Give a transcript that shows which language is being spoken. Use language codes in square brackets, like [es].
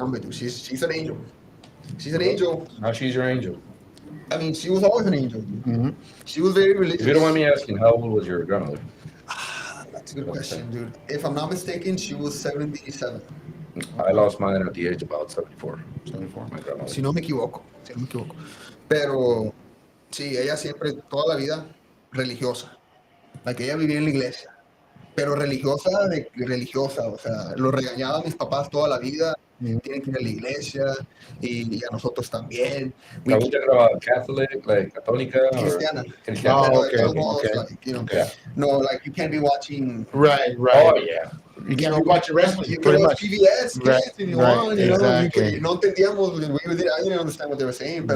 [en] She's an angel. She's an angel. Now she's your angel. I mean, she was always an angel, dude. She was very religious. If you don't mind me asking, how old was your grandmother? That's a good question, dude. If I'm not mistaken, she was 77. I lost mine at the age of about 74. 74. My grandmother. [es] Si no me equivoco. Pero, sí, ella siempre, toda la vida, religiosa. Like, ella vivía en la iglesia. Pero religiosa, o sea, lo regañaba a mis papás toda la vida. Tienen que ir a la iglesia y a nosotros también. [en] Are we talking about Catholic, like Católica? [es] Cristiana. [en] Oh, okay. Like, no, like you can't be watching. Right. Oh, yeah. You can't be watching wrestling. You Pretty can watch much. PBS, Right, if you right, want, exactly. [es] No entendíamos, [en] I didn't understand what they were saying, but